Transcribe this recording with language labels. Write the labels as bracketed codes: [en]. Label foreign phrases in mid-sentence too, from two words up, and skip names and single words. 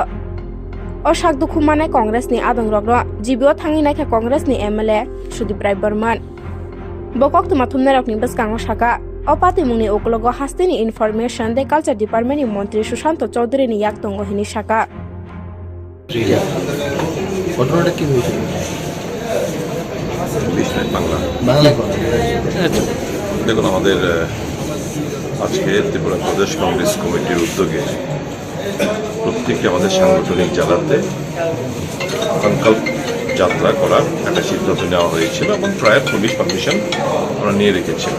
[trp] O sakdukhu manai Congress ni adongrokno jibio thangi naikha Congress ni MLA Sudip Rai Burman. Bokok tumathumna rokni baskango saka Opati mungni uklogo hastini information de [en] culture department [trp] ni montri Sushanto Chaudhary ni yak tongo hini saka. [bn] ঘটনাটা কি হয়েছিল? দেখুন, আমাদের আজকে ত্রিপুরা প্রদেশ কংগ্রেস কমিটির উদ্যোগে প্রত্যেকটি আমাদের সাংগঠনিক জেলাতে সংকল্প যাত্রা করার একটা সিদ্ধান্ত নেওয়া হয়েছিল এবং প্রায় [en] police permission [bn] আমরা নিয়ে রেখেছিলাম।